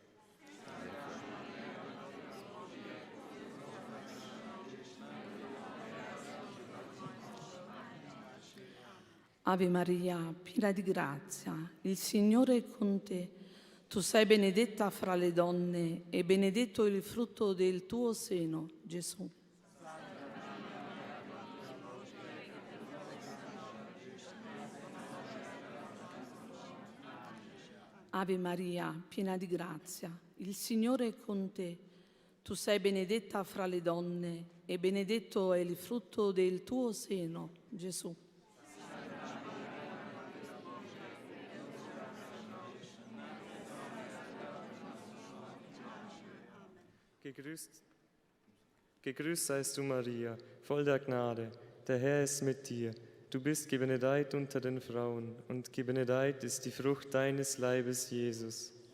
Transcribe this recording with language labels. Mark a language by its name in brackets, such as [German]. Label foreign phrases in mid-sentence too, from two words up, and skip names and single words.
[Italian] Ave Maria, piena di grazia, il Signore è con te. Tu sei benedetta fra le donne e benedetto il frutto del tuo seno, Gesù. Ave Maria, piena di grazia, il Signore è con te. Tu sei benedetta fra le donne e benedetto è il frutto del tuo seno, Gesù. [German] Gegrüßt seist du, Maria, voll der Gnade. Der Herr ist mit dir. Du bist gebenedeit unter den Frauen, und gebenedeit ist die Frucht deines Leibes, Jesus.